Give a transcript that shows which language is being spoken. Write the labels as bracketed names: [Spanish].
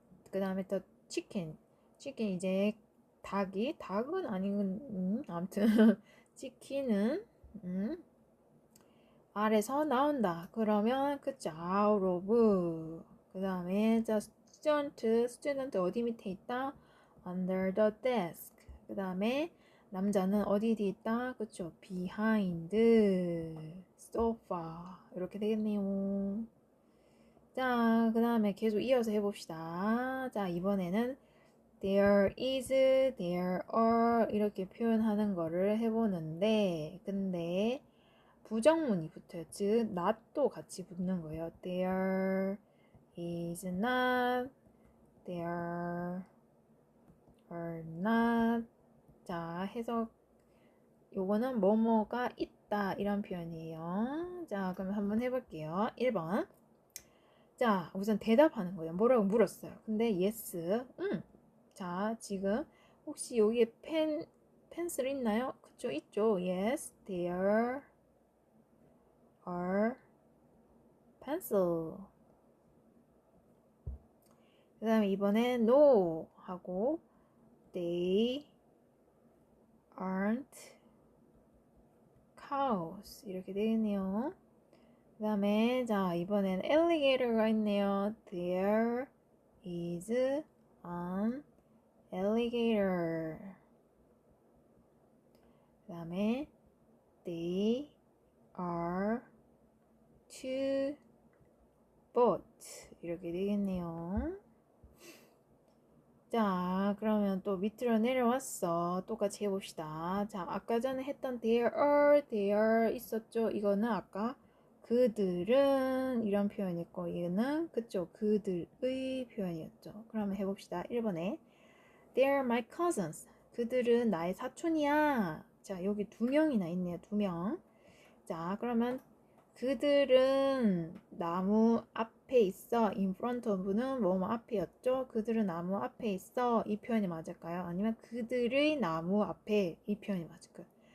[Korean] 그 다음에 또 치킨 이제 닭은 아니군 아무튼 치킨은 아래서 나온다. 그러면 그쵸 out of. 그 다음에 자 스튜던트 어디 밑에 있다? [English] under the desk. [Korean] 그 다음에 남자는 어디 뒤에 있다? [English] 그쵸 behind sofa. [Korean] 이렇게 되겠네요. 자, 그 다음에 계속 이어서 해봅시다. 자, 이번에는 there is, there are 이렇게 표현하는 거를 해보는데 근데 부정문이 붙어요. 즉, not도 같이 붙는 거예요. [English] there is not, there are not. [Korean] 자, 해석 요거는 뭐뭐가 있다 이런 표현이에요. 자, 그럼 한번 해볼게요. 1번. 자, 우선 대답하는 거예요. 뭐라고 물었어요. 근데 yes, 자, 지금 혹시 여기에 펜슬 있나요? 그쵸, 있죠. [English] Yes, there are pencil. [Korean] 그 다음에 이번에 no 하고 [English] they aren't cows. [Korean] 이렇게 되겠네요. 그 다음에 자 이번엔 alligator가 있네요. [English] There is an alligator. [Korean] 그 다음에 [English] they are two boats. [Korean] 이렇게 되겠네요. 자 그러면 또 밑으로 내려왔어. 똑같이 해봅시다. 자 아까 전에 했던 there 있었죠. 이거는 아까 그들은 이런 표현이었고 이거는 그쪽 그들의 표현이었죠. 그러면 해봅시다. 1번에 [English] They're my cousins. [Korean] 그들은 나의 사촌이야. 자 여기 두 명이나 있네요. 두 명. 자 그러면 그들은 나무 앞에 있어. in front of는 뭐뭐 앞이었죠. 그들은 나무 앞에 있어. 이 표현이 맞을까요? 아니면 그들의 나무 앞에 이 표현이 맞을까요?